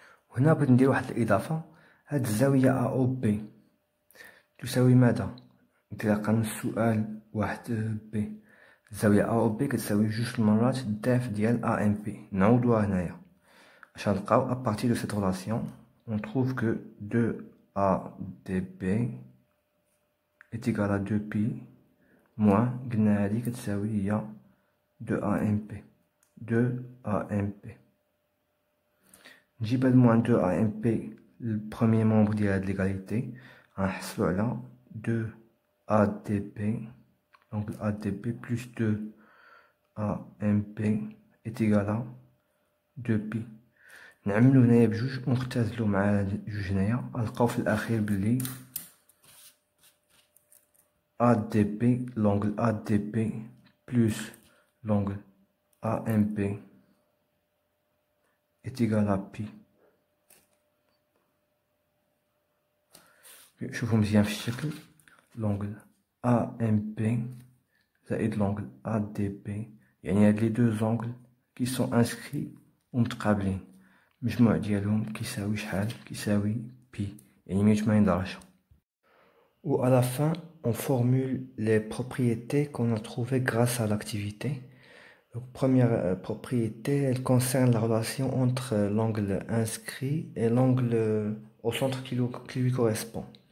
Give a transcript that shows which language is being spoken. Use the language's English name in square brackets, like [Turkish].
[Arabic] وهنا بغيت ندير واحد الاضافه، هاد الزاويه ا او بي تساوي ماذا؟ انطلاقا من السؤال واحد بي، الزاويه ا او بي كتساوي جوج المرات الضعف ديال ا ام بي. نعوضوها هنايا باش نلقاو [French] ا بارتير دو سيت ريلاسيون on trouve que 2ADB est égal à 2pi moins [Arabic] قلنا هادي كتساوي هي [French] 2AMP. 2AMP نجيب هاد موان 2AMP البروميي مومبر ديال هاد ليغاليتي، [Arabic] غنحصلو على [French] 2ADB donc ADB plus 2AMP est égal à 2pi. [Arabic] نعملو هنايا بجوج ونختزلو مع جوج هنايا، غنلقاو في الاخير بلي ADB [French] l'angle ADB plus l'angle AMP est égal à pi. [Arabic] شوفوا مزيان في الشكل، l'angle AMP زائد l'angle ADB يعني هاد [French] لي دو زونغل كي سون انسكري [Arabic] ومتقابلين، المجموع ديالهم كيساوي شحال؟ كيساوي بي يعني 180 درجة. [French] Ou à la fin, on formule les propriétés qu'on a trouvées grâce à l'activité. Donc, première propriété, elle concerne la relation entre l'angle inscrit et l'angle au centre qui lui correspond.